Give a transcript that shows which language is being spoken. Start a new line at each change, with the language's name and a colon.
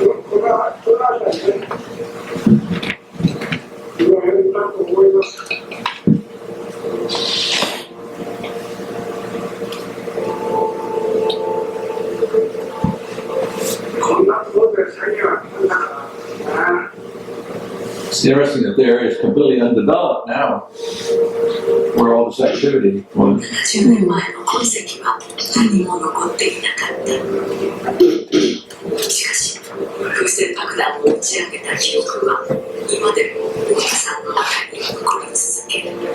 Japanese: これはね、言われたと思います。こんなところで作業は来るんだからな。
English: It's interesting that the area is completely undeveloped now, where all this activity was.
Japanese: 70年前の痕跡は何も残っていなかった。しかし、風船爆弾を打ち上げた記憶は今でも太田さんの中に残り続ける。